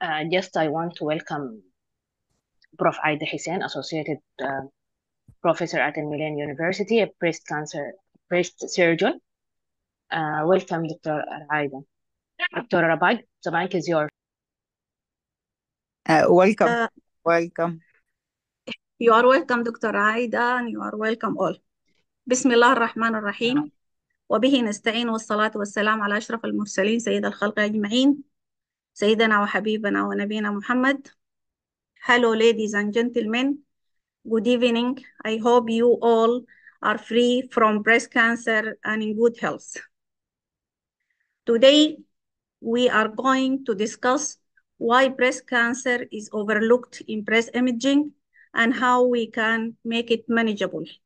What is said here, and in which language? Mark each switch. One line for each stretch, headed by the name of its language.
English: Just I want to welcome Prof. Aida Hussein, Associated Professor at Milan University, a breast surgeon. Welcome, Dr. Aida. Dr. Rabag, the mic is yours. Welcome. Welcome. You are welcome, Dr. Aida, and you are welcome all.
Arabic: بسم الله الرحمن الرحيم وبه نستعين والصلاة والسلام على أشرف المرسلين سيد الخلق أجمعين سيدنا وحبيبنا ونبينا محمد.
English: Hello, ladies and gentlemen. Good evening. I hope you all are free from breast cancer and in good health. Today, we are going to discuss why breast cancer is overlooked in breast imaging and how we can make it manageable.